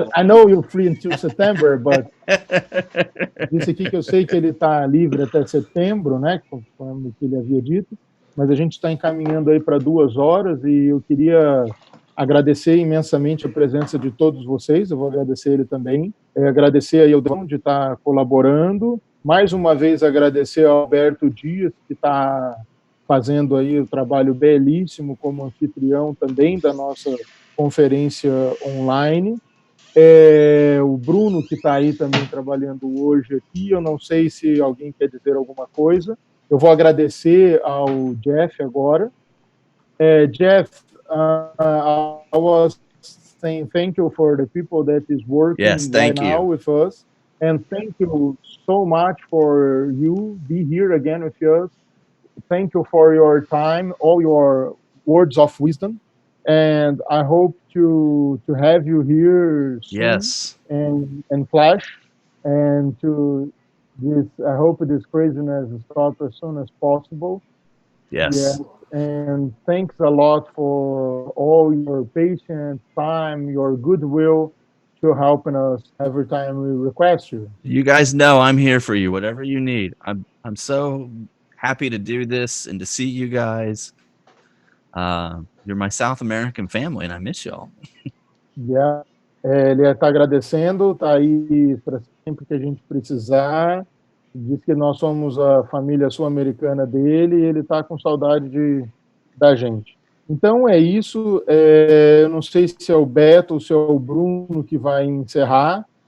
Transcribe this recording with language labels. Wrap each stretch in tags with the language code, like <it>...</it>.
<en>I know you're free until September, but</en> <pt>disse aqui que eu sei que ele está livre até setembro, né, como que ele havia dito, mas a gente está encaminhando aí para 2 horas e eu queria agradecer imensamente a presença de todos vocês, eu vou agradecer ele também, agradecer aí ao Dom de estar colaborando, mais uma vez agradecer ao Alberto Dias, que está fazendo aí o trabalho belíssimo como anfitrião também da nossa conferência online. O Bruno, que está aí também trabalhando hoje aqui, eu não sei se alguém quer dizer alguma coisa. Eu vou agradecer ao Jeff agora.</pt> <en>Jeff, I was saying thank you for the people that is working right now with us, and thank you so much for you be here again with us. Thank you for your time, all your words of wisdom, and I hope to have you here soon and flash, and to this. I hope this craziness stops as soon as possible. Yes. And thanks a lot for all your patience, time, your goodwill to helping us every time we request you. You guys know I'm here for you, whatever you need. I'm so happy to do this and to see you guys. You're my South American family, and I miss y'all.</en> <pt>Yeah. Ele está agradecendo, está aí sempre que a gente precisar. Diz que nós somos a família sul-americana dele e ele está com saudade da gente. Então é isso. Eu não sei se é o Beto ou se é o Bruno que vai encerrar.</pt>